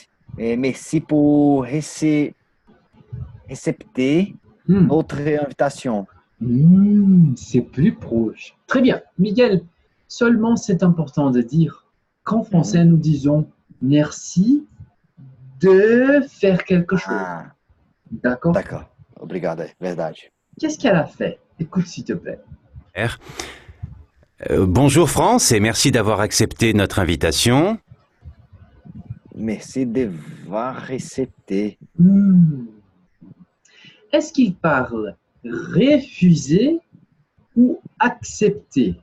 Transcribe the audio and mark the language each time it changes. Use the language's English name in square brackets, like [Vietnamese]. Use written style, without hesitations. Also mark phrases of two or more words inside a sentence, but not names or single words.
[French] Et merci pour accepter notre invitation. C'est plus proche. Très bien. Miguel, seulement c'est important de dire qu'en français, nous disons merci de faire quelque chose. Ah, D'accord? d'accord. [Portuguese] Obrigado, é verdade. [French] Qu'est-ce qu'elle a fait? Écoute, s'il te plaît. Bonjour France et merci d'avoir accepté notre invitation. Merci d'avoir accepté. Est-ce qu'il parle refuser ou accepter?